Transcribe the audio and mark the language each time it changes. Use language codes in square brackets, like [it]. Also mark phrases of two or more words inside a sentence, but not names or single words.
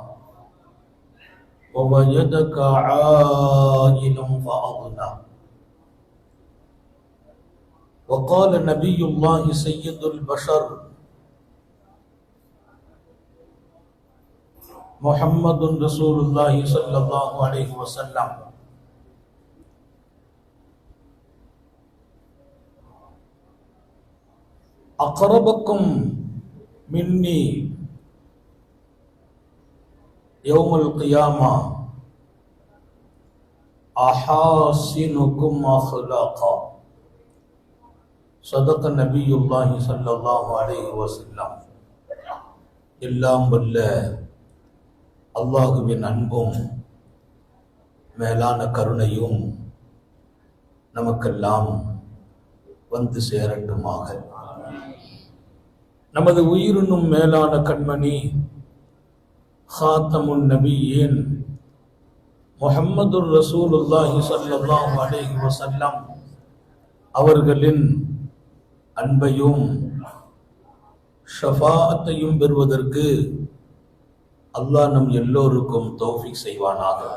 [ar] ووجدك عائلا فأغنى وقال نبي الله سيد البشر محمد رسول الله صلى الله عليه وسلم أقربكم مني يوم القيامة أحاسنكم أخلاقا صدق نبي الله صلى الله عليه وسلم [ta] எல்லாம் வல்ல அல்லாஹுவின் அன்பும் மேலான கருணையும் நமக்கெல்லாம் வந்து சேரட்டுமாக. நமது உயிரினும் மேலான கண்மணி [ar] خاتم النبيين محمد رسول الله صلى الله عليه وسلم [ta] அவர்களின் அன்பையும் ஷஃபாஅத்தையும் பெறுவதற்கு அல்லாஹ் நம் எல்லோருக்கும் தௌஃபீக் செய்வானாக.